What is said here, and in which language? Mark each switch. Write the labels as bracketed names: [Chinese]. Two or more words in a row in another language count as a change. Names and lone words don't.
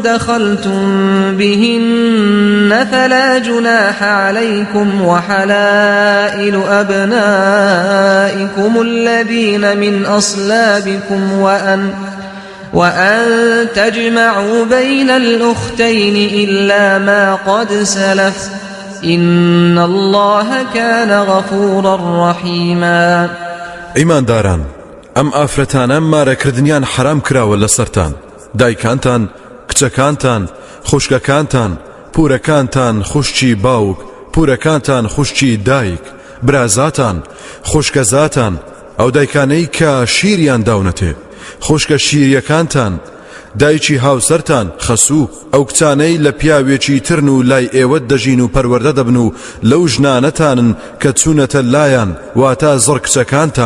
[Arabic] دخلتم بهن فلا جناح عليكم وحلائل أبنائكم الذين من أصلابكم وأن تجمعوا بين الأختين إلا ما قد سلف إن الله كان غفورا رحيما. [Central Kurdish] إيمان داران ئەم ئافرەتانە مارەکردنیان حرام کراوە لە سەرتان، دایکانتان، کچەکانتان، خوشکەکانتان، پورەکانتان، خوشکی باوک، پورەکانتان، خوشکی دایک، برازاتان، خوشکەزاتان، ئەو دایکانەی کە شیریان داونەتێ، خوشکە شیریەکانتان، دایکی هاوسەرتان، خەسوو، ئەو کچانەی لە پیاوێکی ترن و لای ئێوە دەژین و پەروەردە دەبن و لەو ژنانەتانن کە چوونەتە لایەن واتە زڕ کچەکانتان.